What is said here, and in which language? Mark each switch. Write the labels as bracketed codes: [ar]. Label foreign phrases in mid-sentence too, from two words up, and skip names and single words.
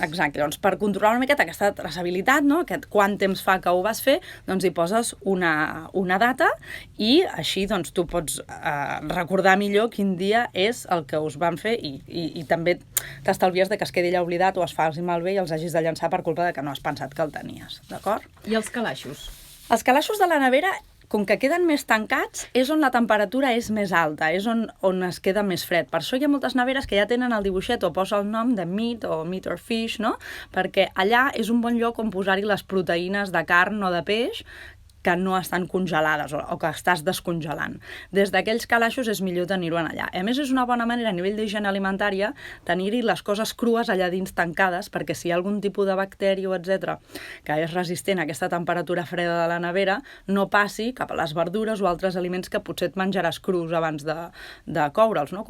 [ca] Exacte, doncs per controlar una miqueta aquesta traçabilitat, no? Aquest quant temps fa que ho vas fer, doncs hi poses una data i així doncs tu pots recordar millor quin dia és el que us van fer i també t'estalvies de que es quedi allà oblidat o es faci malbé i els hagis de llançar per culpa de que no has pensat que el tenies, d'acord? I els calaixos? Els calaixos de la nevera, com que queden més tancats, és on la temperatura és més alta, és on es queda més fred. Per això hi ha moltes neveres que ja tenen el dibuixet o posa el nom de meat o [en] meat or fish, [ca] no? Perquè allà és un bon lloc on posar-hi les proteïnes de carn o de peix que no estan congelades o que estàs descongelant. Des d'aquells calaixos és millor tenir-ho allà. A més, és una bona manera a nivell d'higiene alimentària tenir-hi les coses crues allà dins tancades, perquè si hi ha algun tipus de bacteri o etc que és resistent a aquesta temperatura freda de la nevera, no passi cap a les verdures o altres aliments que potser et menjaràs crus abans de coure'ls, no?